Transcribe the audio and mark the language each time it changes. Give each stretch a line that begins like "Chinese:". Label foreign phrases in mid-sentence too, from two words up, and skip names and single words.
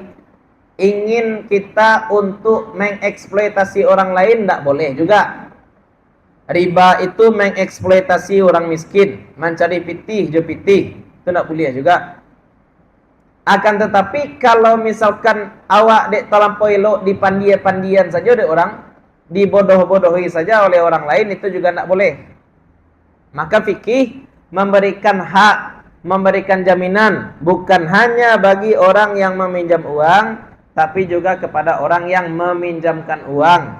Indonesian: Ingin kita untuk mengeksploitasi orang lain tidak boleh juga. Riba itu mengeksploitasi orang miskin,
Minangkabau: mencari pitih jo pitih,
Indonesian: itu tidak boleh juga. Akan tetapi kalau misalkan
Minangkabau: awak dek terlampau elok dipandian-pandian saja dek orang,
Indonesian: dibodoh-bodohi saja oleh orang lain, itu juga tidak boleh. Maka fikih memberikan hak, memberikan jaminan bukan hanya bagi orang yang meminjam uang, tapi juga kepada orang yang meminjamkan uang.